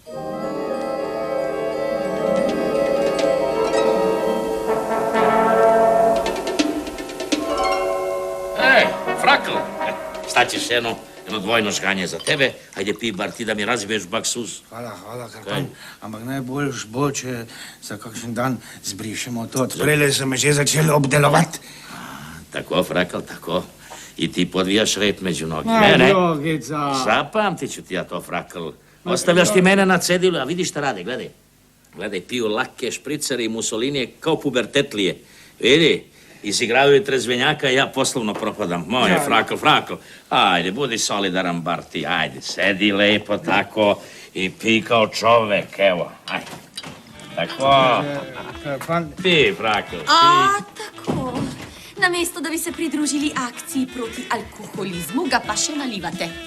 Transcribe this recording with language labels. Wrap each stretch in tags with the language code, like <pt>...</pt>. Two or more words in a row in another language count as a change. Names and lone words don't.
<sr>Frakl, šta ćeš jedno dvojno žganje za tebe? Ajde, pij bar ti da mi razbiješ baksuz. Hvala, Karpan.</sr> <sl>Ampak najboljš bo, če za kakšen dan zbrišemo to. Prele so me že začeli obdelovati.</sl> <sr>Tako, Frakl, tako. I ti podvijaš red među noge. Jogica. Zapamtit ću ti ja to, Frakl. Ostavljaš ti mene na cedilu, a vidiš šta rade, gledaj. Gledaj, piju lake špricare i musolinije kao pubertetlije. Vidi, izigravaju trezvenjaka i ja poslovno propadam. Moje, Frakl. Ajde, budi solidaran bar ti, ajde, sedi lepo tako i pi kao čovek, evo, ajde. Tako. Pi, Frakl, pi. A, tako.</sr> <sl>Namesto, da bi se pridružili akciji proti alkoholizmu, ga pa še nalivate.</sl>